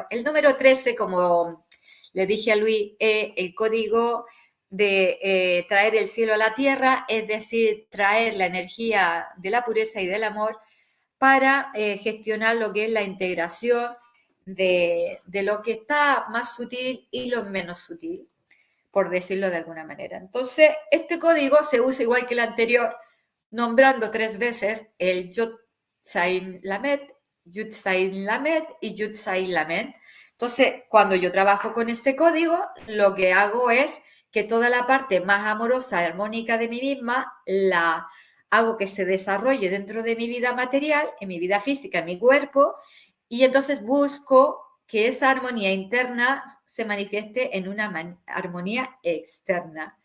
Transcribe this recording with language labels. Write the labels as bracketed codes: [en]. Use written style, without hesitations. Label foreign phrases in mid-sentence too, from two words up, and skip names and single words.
[es] El número 13, como le dije a Luis, es el código de traer el cielo a la tierra, es decir, traer la energía de la pureza y del amor para gestionar lo que es la integración de lo que está más sutil y lo menos sutil, por decirlo de alguna manera. Entonces, este código se usa igual que el anterior, nombrando 3 veces el Yod Zayin Lamed, Yud Zayin Lamed y Yud Zayin Lamed. Entonces, cuando yo trabajo con este código, lo que hago es que toda la parte más amorosa y armónica de mí misma la hago que se desarrolle dentro de mi vida material, en mi vida física, en mi cuerpo, y entonces busco que esa armonía interna se manifieste en una armonía externa.